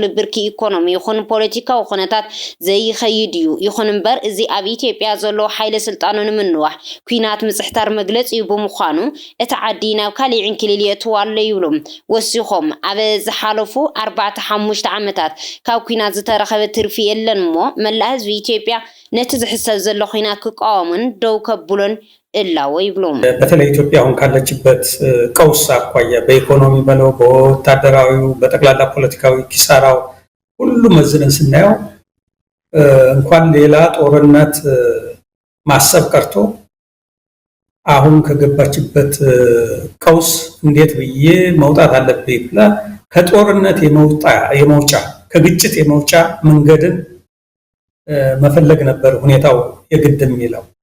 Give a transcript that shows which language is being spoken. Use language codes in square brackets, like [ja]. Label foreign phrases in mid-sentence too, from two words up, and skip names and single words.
[ti] ብርኪ ኢኮኖሚ ይኹን ፖለቲካዊ ኩነታት ዘይኸይድ እዩ ይኹን እምበር እዚ ኣብ ኢትዮጵያ ዘሎ ሓይለ ስልጣኑ ንምንዋሕ ኩናት ምጽሕታር መግለፂ እዩ ብምዃኑ እቲ ዓዲ ናብ ካሊእ ዕንክሊል የእትዎ ኣሎ ይብሉ ወሲኾም ኣብ ዝሓለፉ 4-5 ዓመታት ካብ ኩናት ዝተረኸበ ትርፊ የለን እሞ መላእ ህዝቢ ኢትዮጵያ ነቲ ዝሕሰብ ዘሎ ኩናት ክቃወሙን ደው ከብሎን እላው ይብሉም [am] በተለይ ኢትዮጵያ አሁን ካለችበት ቀውስ አኳያ በኢኮኖሚ በለው በወታደራዊው በጠቅላላ ፖለቲካዊ ኪሳራው ሁሉ መዝነን ስናየው እንኳን ሌላ ጦርነት ማሰብ ቀርቶ አሁን ከገባችበት ቀውስ እንዴት ብዬ መውጣት አለብኝ ብላ ከጦርነት የመውጫ ከግጭት የመውጫ መንገድን መፈለግ ነበር ሁኔታው የግድ የሚለው